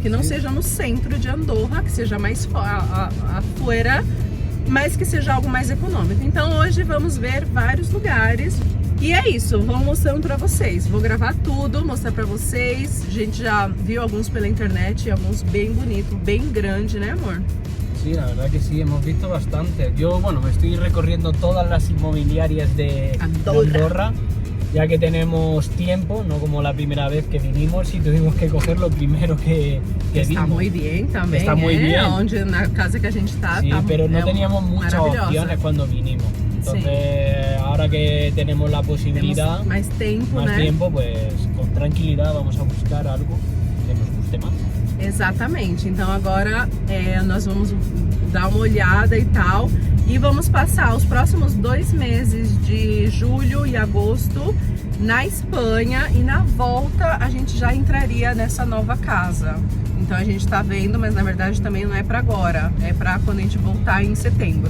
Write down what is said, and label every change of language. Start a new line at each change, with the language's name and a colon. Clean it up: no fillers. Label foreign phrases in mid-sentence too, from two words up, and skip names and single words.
Portuguese: Que não seja no centro de Andorra, que seja mais afuera, mas que seja algo mais econômico. Então hoje vamos ver vários lugares. E é isso, vou mostrando pra vocês. Vou gravar tudo, mostrar pra vocês. A gente já viu alguns pela internet, alguns bem bonitos, bem grande, né, amor?
Spanish: Sí, la verdad que sí, hemos visto bastante. Yo, bueno, me estoy recorriendo todas las inmobiliarias de Andorra, ya que tenemos tiempo, no como la primera vez que vinimos y tuvimos que coger lo primero que Está vimos. muy bien también. Está muy bien.
Portuguese: Onde, na casa que a gente tá,
Spanish: Sí,
Portuguese: tá,
Spanish: pero no teníamos muchas
Portuguese: maravillosa.
Spanish: opciones cuando vinimos. Entonces, ahora que tenemos la posibilidad,
Portuguese: Temos mais tempo,
Spanish: más
Portuguese: né?
Spanish: tiempo, pues con tranquilidad vamos a buscar algo que nos guste más.
Portuguese: Exatamente, então agora nós vamos dar uma olhada e tal, e vamos passar os próximos 2 meses de julho e agosto na Espanha, e na volta a gente já entraria nessa nova casa. Então a gente tá vendo, mas na verdade também não é pra agora, é pra quando a gente voltar em setembro.